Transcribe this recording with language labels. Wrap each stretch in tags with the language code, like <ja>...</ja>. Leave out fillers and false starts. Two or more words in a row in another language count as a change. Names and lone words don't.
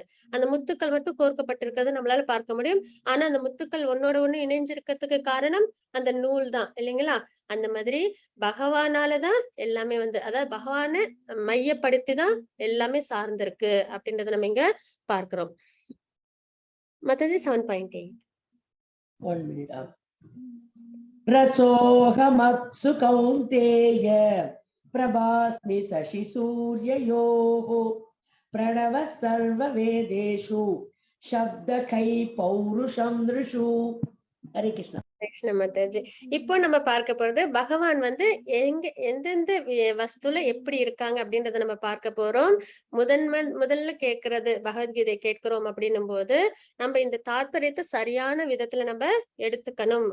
<ta>அந்த முத்துக்கள் மட்டும் கோர்க்கப்பட்டிருக்கிறது நம்மளால பார்க்க முடியும். ஆனா அந்த முத்துக்கள் ஒன்னோட ஒண்ணு இணைஞ்சிருக்கிறதுக்கு காரணம் அந்த நூல் தான் இல்லைங்களா? அந்த மாதிரி பகவானாலதான் எல்லாமே அதாவது பகவானை மையப்படுத்திதான் எல்லாமே சார்ந்திருக்கு அப்படின்றத நம்ம இங்க பார்க்கிறோம். மத்தது 7.8.</ta> <en>1 minute.</en> <sa>रसोऽहमप्सु कौन्तेय प्रभास्मि शशि सूर्ययोः प्रणवः सर्ववेदेषु शब्दकै पौरुषं नृषु. हरे कृष्ण.</sa> <ta>கிருஷ்ண மாதாஜி. இப்போ நம்ம பார்க்க போறது பகவான் வந்து எந்தெந்த வஸ்துல எப்படி இருக்காங்க அப்படின்றத நம்ம பார்க்க போறோம். முதல்ல கேட்கறது பகவத்கீதை கேட்கிறோம் அப்படின்னும் போது நம்ம இந்த தாத்பரியத்தை சரியான விதத்துல நம்ம எடுத்துக்கணும்.</ta>